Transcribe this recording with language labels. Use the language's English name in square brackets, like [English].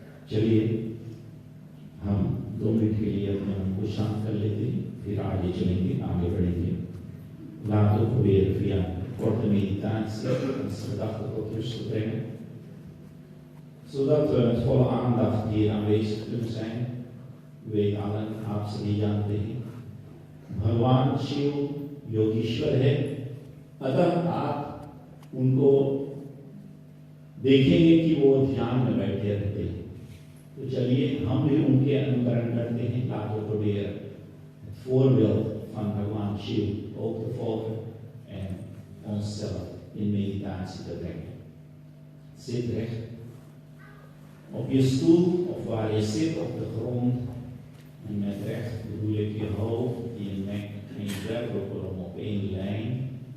[Hindi] चलिए हम 2 मिनट के लिए अपने मन को शांत कर लेते हैं, फिर आगे चलेंगे, आगे बढ़ेंगे। [Dutch] Laten we proberen via korte meditatie ons gedachten tot rust te brengen, zodat we met volle aandacht hier aanwezig kunnen zijn. We weten allen, [Hindi] आप सभी जानते हैं, भगवान शिव योगीश्वर है अगर आप उनको देखेंगे कि वो ध्यान में बैठे रहते हैं, तो चलिए हम भी उनके अनुकरण करते हैं. [Dutch] Laten we proberen het voorbeeld van Bhagwan Shiv ook te volgen en onszelf in meditatie te brengen. Zit recht op je stoel of waar je zit op de grond. En met recht bedoel ik je hoofd, je nek en je wervelkolom op één lijn.